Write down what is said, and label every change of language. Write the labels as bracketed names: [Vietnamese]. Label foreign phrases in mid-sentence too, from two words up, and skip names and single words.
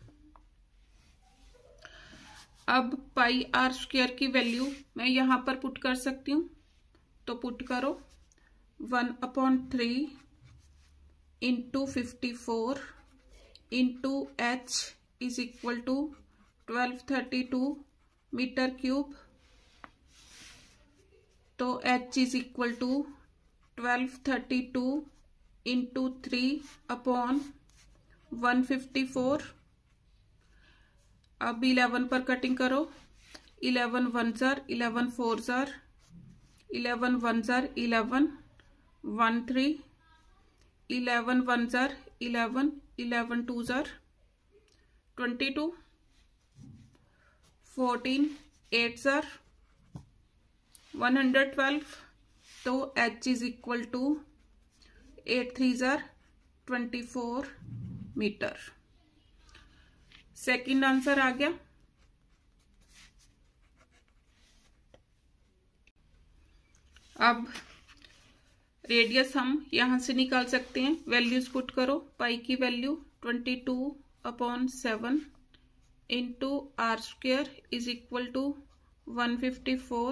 [Hindi] अब [English] pi r square [Hindi] की वैल्यू मैं यहां पर पुट कर सकती हूं, तो पुट करो 1/3 [English] into 54 into h is equal to 1232 meter cube, [Hindi] तो [English] h is equal to 1232 into 3/154. [Hindi] अब 11 पर कटिंग करो, [English] 11 1s are 11 4s are 11 1s are 11 1 3, 11 1s are 11 11 2s are 22, 14 8s are 112, तो h is equal to 8 3s are 24 meter. second answer [Hindi] आ गया। अब रेडियस हम यहां से निकाल सकते हैं, [English] values put [Hindi] करो, पाई की वैल्यू 22/7 [English] into r square is equal to 154.